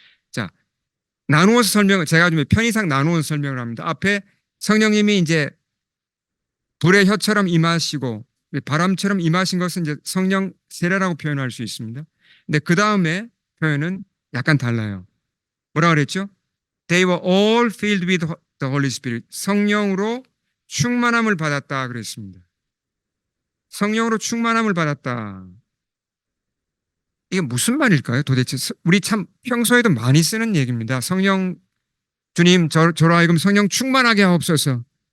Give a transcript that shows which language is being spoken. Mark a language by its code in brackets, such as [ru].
[ko] 자, 나누어서 설명을 제가 좀 편의상 나누어서 설명을 합니다. 앞에 성령님이 이제 불의 혀처럼 임하시고 바람처럼 임하신 것은 이제 성령 세례라고 표현할 수 있습니다. 근데 그 다음에 표현은 약간 달라요. 뭐라 그랬죠? [en] They were all filled with the Holy Spirit. [ko] 성령으로 충만함을 받았다 그랬습니다. 성령으로 충만함을 받았다. 이게 무슨 말일까요? 도대체 우리 참 평소에도 많이 쓰는 얘기입니다. 성령 주님 저로 하여금 성령 충만하게 하옵소서.